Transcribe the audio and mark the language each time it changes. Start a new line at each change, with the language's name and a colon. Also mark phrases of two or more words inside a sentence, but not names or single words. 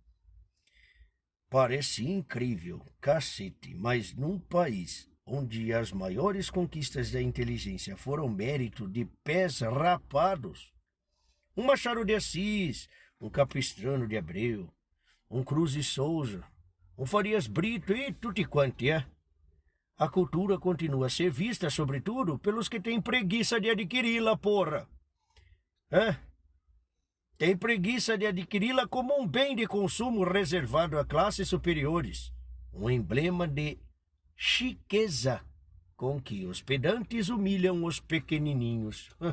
Portuguese: Parece incrível, cacete, mas num país onde as maiores conquistas da inteligência foram mérito de pés rapados, um Machado de Assis, um Capistrano de Abreu, um Cruz de Souza, um Farias Brito e
Italian: tutti quanti,
Portuguese: a cultura continua a ser vista, sobretudo, pelos que têm preguiça de adquiri-la, porra. tem preguiça de adquiri-la como um bem de consumo reservado a classes superiores, um emblema de chiqueza com que os pedantes humilham os pequenininhos.